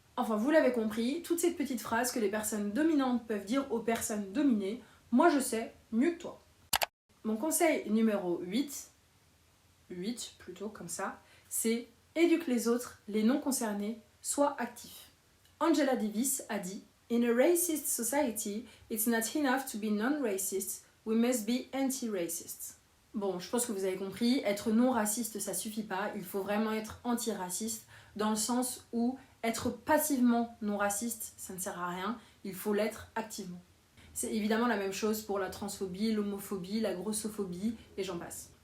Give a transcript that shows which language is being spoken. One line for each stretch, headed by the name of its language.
French: Enfin, vous l'avez compris, toutes ces petites phrases que les personnes dominantes peuvent dire aux personnes dominées, moi je sais mieux que toi. Mon conseil numéro 8 plutôt comme ça, c'est éduque les autres, les non concernés, sois actif.
English: Angela Davis
French: a dit
English: In a racist society, it's not enough to be non-racist, we must be anti-racist.
French: Bon, je pense que vous avez compris, être non raciste ça suffit pas, il faut vraiment être anti-raciste dans le sens où être passivement non raciste ça ne sert à rien, il faut l'être activement. C'est évidemment la même chose pour la transphobie, l'homophobie, la grossophobie et j'en passe.